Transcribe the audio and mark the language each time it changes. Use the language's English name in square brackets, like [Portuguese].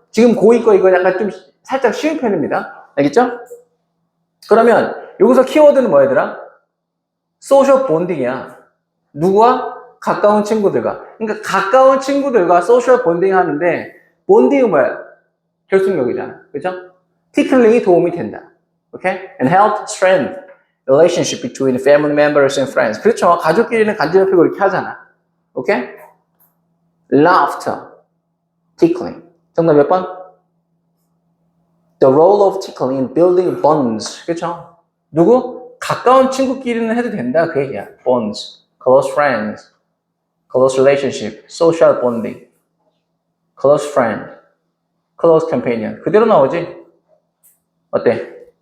[Korean] 지금 고2 거 이거 약간 좀 살짝 쉬운 편입니다. 알겠죠? 그러면 여기서 키워드는 뭐였더라? 소셜 본딩이야. 누구와? 가까운 친구들과. 그러니까 가까운 친구들과 소셜 본딩 하는데 본딩은 뭐야? 결속력이잖아. 그죠? 티클링이 도움이 된다. 오케이? [English] And help strengthen relationship between family members and friends. [Korean] 그렇죠. 가족끼리는 간지럽히고 이렇게 하잖아. 오케이? laughter, tickling. 정답 몇 번? [English] The role of tickling in building bonds. [Korean] 그쵸? 누구? 가까운 친구끼리는 해도 된다. [English] 그 얘기야. bonds, close friends, close relationship, social bonding, close friend, close companion. [Korean] 그대로 나오지? 어때?